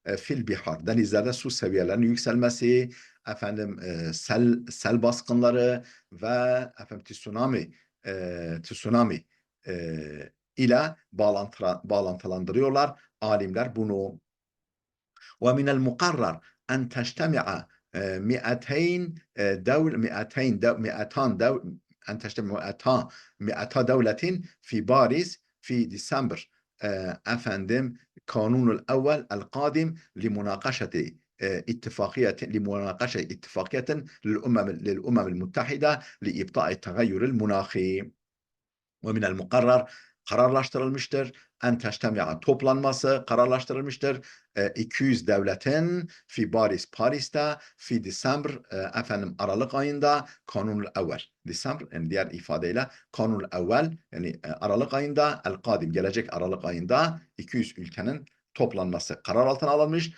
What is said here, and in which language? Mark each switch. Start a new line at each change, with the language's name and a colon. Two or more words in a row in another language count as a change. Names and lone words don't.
Arabic: في البحار,
Turkish: denizlerde su seviyelerinin yükselmesi, efendim sel baskınları ve efendim tsunami ile bağlantılandırıyorlar alimler bunu.
Arabic: ومن المقرر أن تجتمع 200 دولة 200 أن تجتمع 200 دولة في باريس في ديسمبر أفندم قانون الأول القادم لمناقشة اتفاقية للأمم المتحدة لإبطاء التغير المناخي. ومن المقرر kararlaştırılmıştır. أن تجتمع
Turkish: toplanması kararlaştırılmıştır. 200 devletin fi Paris'te fi December efendim Aralık ayında
Arabic: كانون الأول.
Turkish: December yani diğer ifadeyle
Arabic: كانون الأول
Turkish: yani Aralık ayında
Arabic: القادم
Turkish: gelecek Aralık ayında 200 ülkenin toplanması karar altına alınmış.